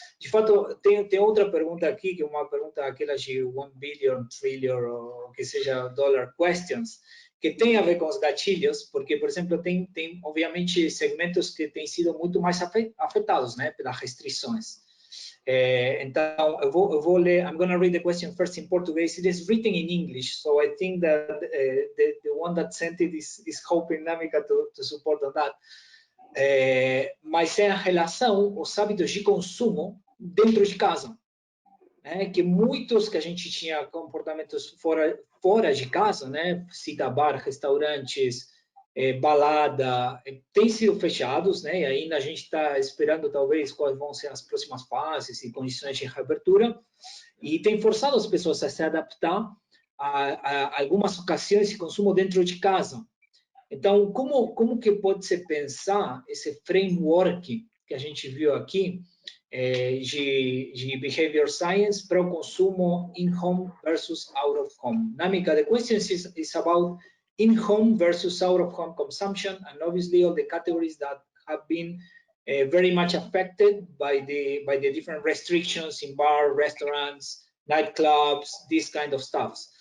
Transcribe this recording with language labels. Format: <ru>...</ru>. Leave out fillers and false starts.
<pt>De fato, tem outra pergunta aqui, que é uma pergunta aquelas de</pt> <en>1 billion, trillion,</en> <pt>ou que seja, dollar questions, que tem a ver com os gatilhos, porque, por exemplo, tem obviamente segmentos que têm sido muito mais afetados, né, pelas restrições. Então, eu vou ler.</pt> <en>I'm going to read the question first in Portuguese. It is written in English, so I think that the one that sent it is hoping Namica to support on that.</en> <pt>Mas é a relação, os hábitos de consumo dentro de casa. Que muitos que a gente tinha comportamentos fora de casa, né? Cita bar, restaurantes, balada, têm sido fechados, né? E ainda a gente está esperando talvez quais vão ser as próximas fases e condições de reabertura, e tem forçado as pessoas a se adaptar a algumas ocasiões de consumo dentro de casa. Então, como que pode se pensar esse framework que a gente viu aqui de behavior science para o consumo in-home versus out-of-home?</pt> <en>Namica, the question is about in-home versus out-of-home consumption, and obviously all the categories that have been very much affected by the different restrictions in bar, restaurants, nightclubs, this kind of stuff.</en>